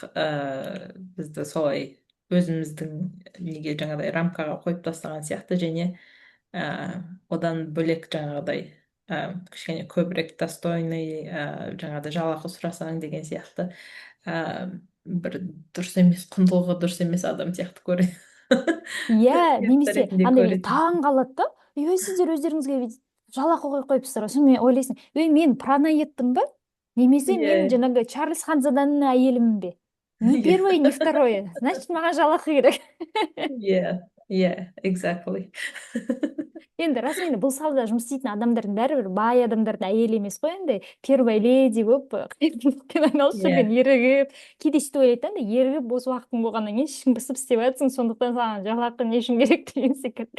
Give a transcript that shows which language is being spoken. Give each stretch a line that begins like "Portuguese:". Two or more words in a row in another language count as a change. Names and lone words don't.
Kazakh: Бізді солай өзіміздің неге жаңағыдай рамкаға қойып тастаған сияқты, және одан бөлек жаңағыдай кішкене көбірек достойный, жаңағыдай жалақы сұрасаң деген сияқты бір дұрыс емес, құндылығы дұрыс емес адам сияқты Иә, немесе ретінде андай көретін. таң қалады да, сіздер өздеріңізге бүйтіп жалақы қойып қойыпсыздар ғой. Сонымен ойлайсың, мен параноидпін ба, немесе мен Иә, жаңағы Чарльз Ханзаданың әйелімін бе, ни иә,
Russian: первое ни второе, значит
Kazakh: маған жалақы керек. иә, иә, exactly. Енді расымен бұл салада жұмыс істейтін адамдардың бәрібір бай адамдардың әйелі емес қой, енді
Russian: первая леди
Kazakh: болып қайырымдылықпен айналысып жүрген, Иә, ерігіп, кейде сөйтіп ойлайды да, андай ерігіп бос уақытың болғаннан кейін шыңғысып істеп жатрсың, сондықтан саған жалақы не үшін керек деген секілді.